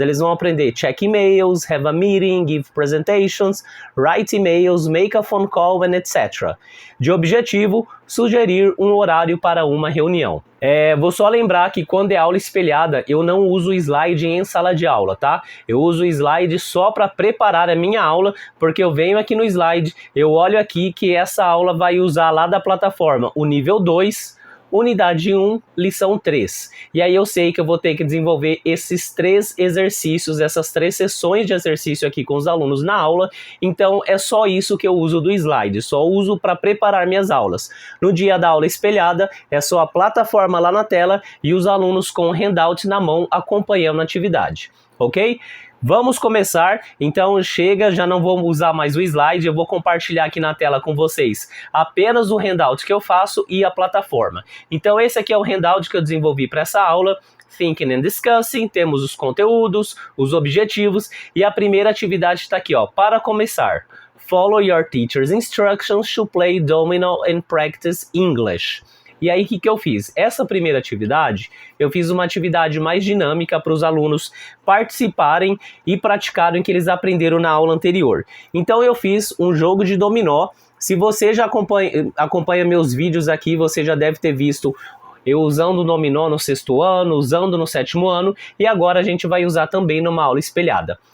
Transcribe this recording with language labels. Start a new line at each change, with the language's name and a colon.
Portuguese: Eles vão aprender
English: check emails, have a meeting, give presentations, write emails, make a phone call, and etc.
Portuguese: De objetivo, sugerir um horário para uma reunião. Vou só lembrar que quando é aula espelhada, eu não uso slide em sala de aula, tá? Eu uso o slide só para preparar a minha aula, porque eu venho aqui no slide, eu olho aqui que essa aula vai usar lá da plataforma o nível 2, Unidade 1, lição 3. E aí eu sei que eu vou ter que desenvolver esses 3 exercícios, essas 3 sessões de exercício aqui com os alunos na aula. Então é só isso que eu uso do slide, só uso para preparar minhas aulas. No dia da aula espelhada, é só a plataforma lá na tela e os alunos com o handout na mão acompanhando a atividade, ok? Vamos começar, então chega, já não vou usar mais o slide, eu vou compartilhar aqui na tela com vocês apenas o handout que eu faço e a plataforma. Então esse aqui é o handout que eu desenvolvi para essa aula, Thinking and Discussing, temos os conteúdos, os objetivos e a primeira atividade está aqui, ó, para começar.
English: Follow your teacher's instructions to play domino and practice English.
Portuguese: E aí, o que eu fiz? Essa primeira atividade, eu fiz uma atividade mais dinâmica para os alunos participarem e praticarem o que eles aprenderam na aula anterior. Então, eu fiz um jogo de dominó. Se você já acompanha meus vídeos aqui, você já deve ter visto eu usando o dominó no 6º ano, usando no 7º ano, e agora a gente vai usar também numa aula espelhada.